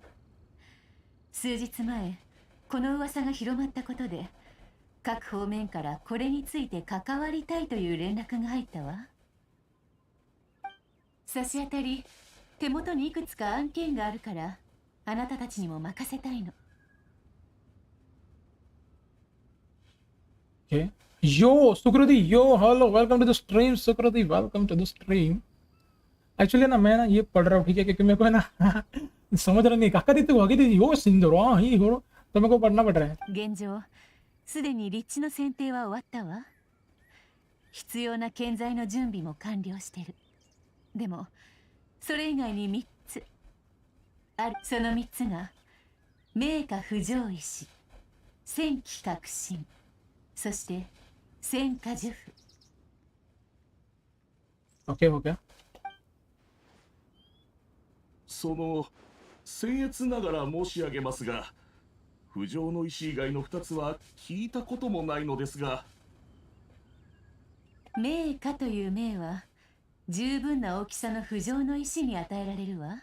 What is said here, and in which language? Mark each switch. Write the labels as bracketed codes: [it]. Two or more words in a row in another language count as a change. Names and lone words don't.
[ja] 数日前この噂が広まったことで、各方面からこれについて関わりたいという連絡が入ったわ。差し当たり手元にいくつか案件があるから、あなたたちにも任せたいの。 [en] okay yo Sukriti, yo hello, welcome to the stream. [hi] सुकृति [en] welcome to the stream. [hi] एक्चुअली ना मैं ना ये पढ़ रहा हूँ, ठीक है, क्योंकि मेरे को है ना समझ रहा नहीं काका देते होगी थी यो सिंदरो ही हो, तो मेरे को पढ़ना पड़ रहा है। [ja] 現状すでに立地の選定は終わったわ。必要な建材の準備も完了してる。でもそれ以外に3つある。その3つが名家不条石、戦機革新、そして戦火呪符。 [hi] ओके हो गया। [ja] その僭越ながら申し上げますが、 浮上の石以外の2つは聞いたこともないのですが。名家という名は十分な大きさの浮上の石に与えられるわ。